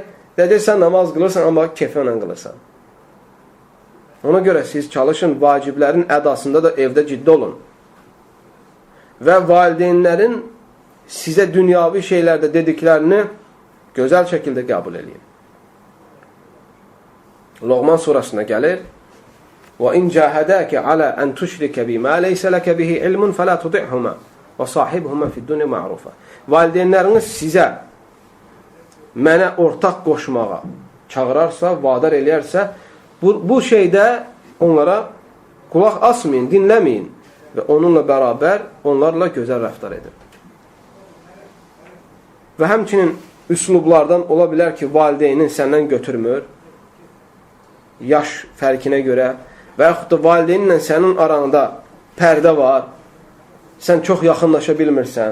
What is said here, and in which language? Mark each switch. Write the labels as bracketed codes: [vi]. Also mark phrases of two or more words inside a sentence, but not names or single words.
[az] Deyəcəksən, namaz qılırsan, amma keyfənlə qılırsan. Ona görə siz çalışın, vaciblərin ədasında da evdə ciddi olun. Və valideynlərin sizə dünyavi şeylərdə dediklərini gözəl şəkildə qəbul edin. Loğman surasına gəlir. [ar] وَاِنْ جَاهَدَاكَ عَلَى أَنْ تُشْرِكَ بِمَا لَيْسَ لَكَ بِهِ عِلْمٌ فَلَا تُطِعْهُمَا وَصَاحِبْهُمَا فِي الدُّنْيَا مَعْرُوفًا. [az] Valideynləriniz sizə mənə ortaq qoşmağa çağırarsa, vadar eləyərsə, bu şeydə onlara qulaq asmayın, dinləməyin və onunla bərabər onlarla gözəl rəftar edin. Və həmçinin üslublardan ola bilər ki, valideynin səndən götürmür, yaş fərqinə görə və yaxud da valideyninlə sənin aranda pərdə var, sən çox yaxınlaşa bilmirsən.